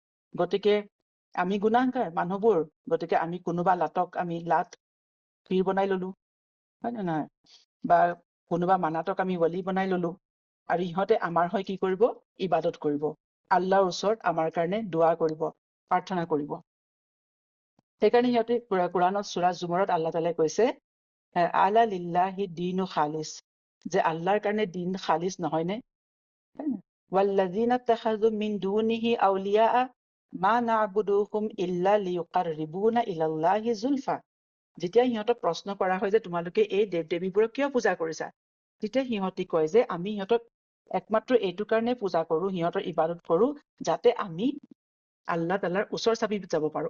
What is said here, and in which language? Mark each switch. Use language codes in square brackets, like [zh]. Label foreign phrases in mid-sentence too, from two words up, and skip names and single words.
[as] গতিকে আমি গুনাহগাৰ মানুহবোৰ, গতিকে আমি কোনোবা লাটক আমি লাট পীৰ বনাই ললো, হয় নে নহয়, বা কোনোবা মানাতক আমি ৱালি বনাই ললো। আৰু ইহঁতে আমাৰ হৈ কি কৰিব, ইবাদত কৰিব, আল্লাহৰ ওচৰত আমাৰ কাৰণে দোৱা কৰিব, প্ৰাৰ্থনা কৰিব। সেইকাৰণে সিহঁতে কোৰাণত সূৰা জুমৰত আল্লাহ তাআলাই কৈছে, [ar] ألا لله الدين الخالص, [as] যে আল্লাহৰ কাৰণে দিন খালিছ নহয় নে। [ar] والذين اتخذوا من دونه أولياء ما نعبدهم إلا ليقربونا إلى الله زلفى. [as] যেতিয়া সিহঁতক প্ৰশ্ন কৰা হয় যে তোমালোকে এই দেৱ দেৱীবোৰক কিয় পূজা কৰিছা, তেতিয়া সিহঁতি কয় যে আমি সিহঁতক একমাত্ৰ এইটো কাৰণে পূজা কৰো, সিহঁতৰ ইবাদত কৰো, যাতে আমি আল্লাহ তাআলাৰ ওচৰ চাপি যাব পাৰো।